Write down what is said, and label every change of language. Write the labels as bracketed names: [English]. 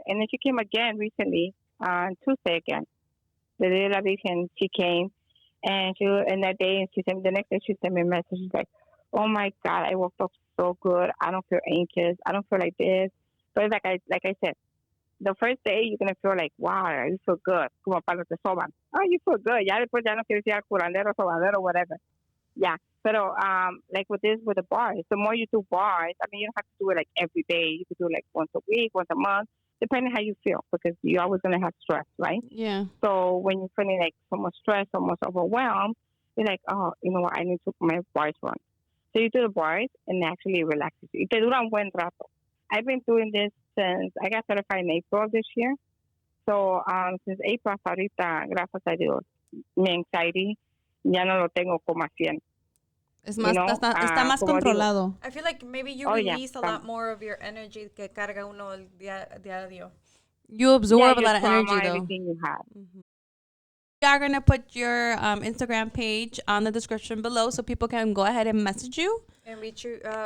[English] And then she came again recently on Tuesday again. The day of la Virgen, she came, and that day, and the next day she sent me a message. She's like, "Oh my God, I woke up so good. I don't feel anxious. I don't feel like this." But it's like I said, the first day you're gonna feel like, "Wow, you feel good." [Spanish] Como para los que soban. [English] Oh, you feel good. [Spanish] Ya después ya no quieres ir al curandero, sobadero, whatever. [English] Yeah. But like with the bars, the more you do bars, I mean, you don't have to do it like every day. You could do it like once a week, once a month, depending how you feel, because you're always going to have stress, right? Yeah. So when you're feeling like so much stress, so much overwhelmed, you're like, oh, you know what, I need to put my bars on. So you do the bars and actually it relaxes you. [Spanish] Te dura un buen rato. [English] I've been doing this since I got certified in April of this year. So since April [Spanish] hasta ahorita, gracias a Dios, mi anxiety ya no lo tengo como a 100. Es más, está más controlado. [English] I feel like maybe you release a lot more of your energy [Spanish] que carga uno el diario. [English] You absorb a lot of energy, though. Everything you have. Mm-hmm. We are going to put your Instagram page on the description below so people can go ahead and message you. And reach you.